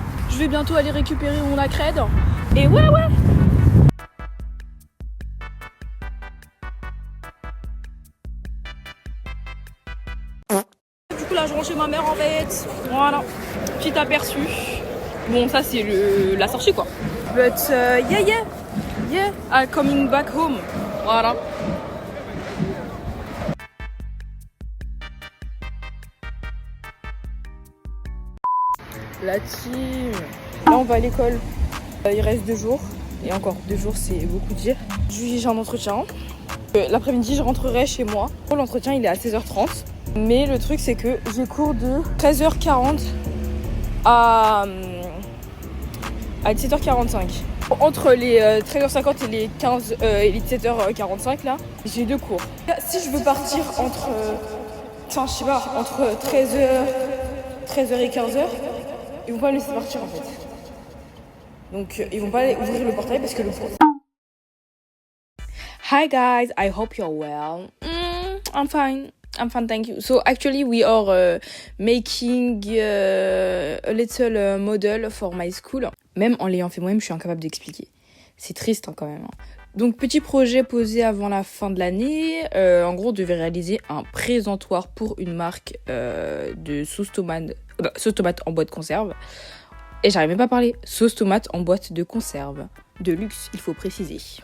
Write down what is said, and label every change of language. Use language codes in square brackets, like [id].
[fr] Je vais bientôt aller récupérer mon accred. Et ouais. Du coup là je rentre chez ma mère en fait. Voilà. Petit aperçu. Bon ça c'est la sortie quoi. [en] But yeah, I'm coming back home. [fr] Voilà. La team. Là on va à l'école. Il reste 2 jours. Et encore 2 jours c'est beaucoup dire. J'ai un entretien. L'après-midi je rentrerai chez moi. L'entretien il est à 16h30. Mais le truc c'est que j'ai cours de 13h40 à 17h45. Entre les 13h50 et les 17h45 là, j'ai 2 cours. Si je veux partir entre 13h et 15h, ils vont pas me laisser partir en fait. Donc ils vont pas ouvrir le portail parce que le portail... [en] Hi guys, I hope you're well. I'm fine, thank you. So actually we are making a little model for my school. [fr] Même en l'ayant fait moi-même, je suis incapable d'expliquer. C'est triste hein, quand même. Donc petit projet posé avant la fin de l'année. En gros, on devait réaliser un présentoir pour une marque de sauce tomate en boîte de conserve. Et j'arrive même pas à parler. Sauce tomate en boîte de conserve. De luxe, il faut préciser.